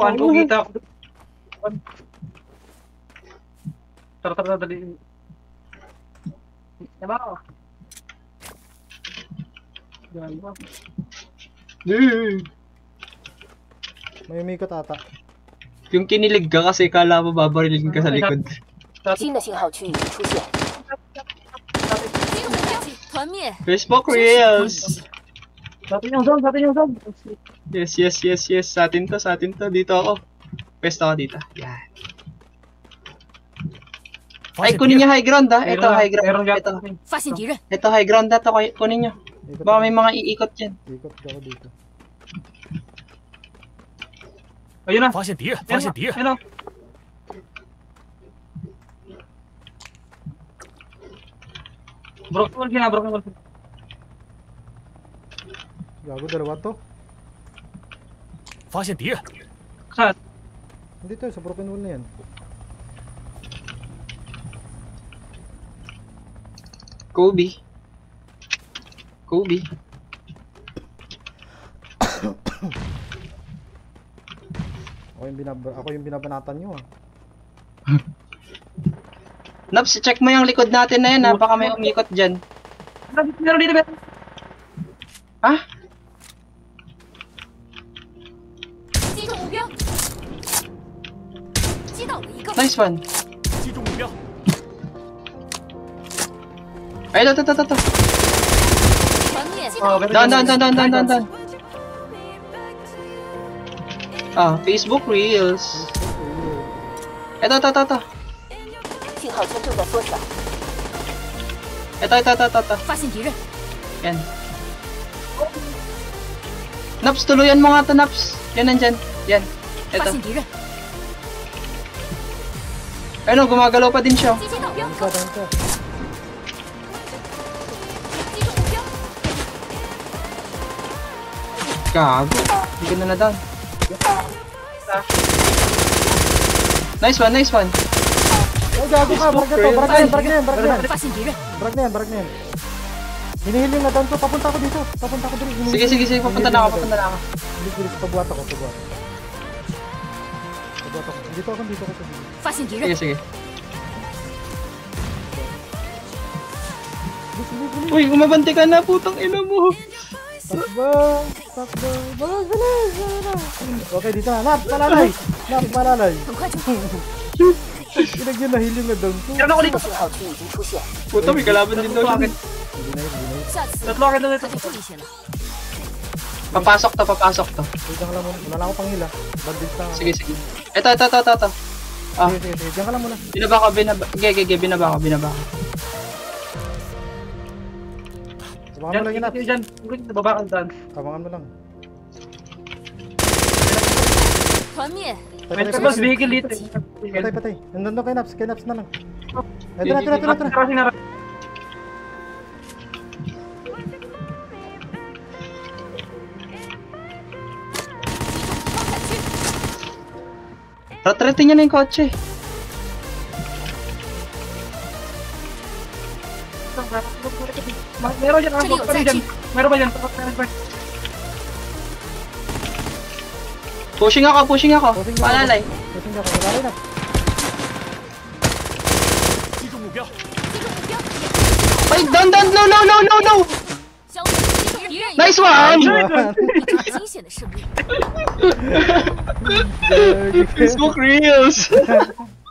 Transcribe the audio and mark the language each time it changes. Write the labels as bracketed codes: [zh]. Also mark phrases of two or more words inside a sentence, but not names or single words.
[tl] Pinapaan ko, kita ako. Tara, dali. Diba ako? Diyan ba? May umikot ata. Yung kinilig ka kasi kala mo babarilin ka sa likod. [zh] 新的信号区已经出现，击中目标，团灭。 [tl] Facebook Reels. Sa atin yung zone. Yes. Sa atin to. Dito ako. Pwesto ako dito. Yan. [zh] 发 [tl] Ay, [zh] 现敌 [tl] kunin [zh] 人， [tl] niyo [en] high ground [tl] ha. Ito, high Meron [en] ground. [tl] gap. Ito. [zh] 发现敌人， [tl] Ito, [en] high ground [tl] na to. Kunin niyo. Ikot Baka ako. may mga iikot dyan. Ikot ako dito. Ayun na. [zh] 发现敌人，发现敌人， [tl] Ayun na. [en] Broken wall kina, broken wall. [tl] Gago, dalawa to. [zh] 发现敌人， [tl] Saan? Dito, sa [en] broken wall [tl] na yan. Kobe. Ako yung binabanatan nyo ah. Naps, check mo yung likod natin na yan ha. Baka may umikot dyan. Meron dito, meron. Ha? [zh] 击中目标，击倒了一个。 [en] Nice one. [zh] 击中目标， [tl] Ay, ito. [zh] 团灭。 [en] Down. Ah, Facebook Reels. [tl] Ito. [zh] 信号圈正在缩小， [tl] Ito. [zh] 发现敌人， [tl] Yan. Naps, tuluyan mo nga to, Naps. Yan, nandyan. Yan. [zh] 发 [tl] Ito. [zh] 现敌人， [tl] Ano, gumagalaw pa din siya. [zh] 击击到标， [tl] Isa, down ka. [zh] 击中目标， [tl] Gago. Hindi ka na down. [en] Nice one. [tl] Ay, gago ka. Barag na yan. [zh] 发现敌人， [tl] Barag na yan. Hinihiling na down ko. Papunta ako dito. Papunta ako dito. Sige. Papunta na ako. Bilis. Pabuhat ako. Dito ako. [zh] 发现敌人， [tl] Sige. Uy, umabante ka na, putang ina mo. Takbo. Bilis. Okay, dito na. Nap, malalay. [zh] 很快就 [tl] Pinagyan na hiling na down ko. Meron ako [zh] 新 [tl] dito. [zh] 的信号区已经出现， [tl] Puta, may kalaban din daw siya. [zh] 下次 [tl] Tatlo akin na dito. [zh] 可得注意些了。 [tl] Papasok to. Wait lang muna. Wala na ako pang hila. Bandage lang ako. Sige. Ito. Ah, Sige. Diyan ka lang muna. binaba ko. Binaba ko. Abangan mo lang yun, Nap. Dyan. Baba ka dyan. Abangan mo lang. [zh] 团灭， [tl] May tapos vehicle dito. Patay. Nandun kay Naps na lang. Ito na. [zh] 集中光彩区， [tl] Retrete niya na yung kotse. Meron dyan, [en] Actually, [tl] meron dyan. Meron ba dyan? Pushing ako. Paalalay. Pusing ako. Wala na. [zh] 击中目标，击中目标， [en] Ay, down, no. [zh] 消灭敌人， [en] Nice one! [zh] 一场惊险的胜利。 [tl] Facebook Reels!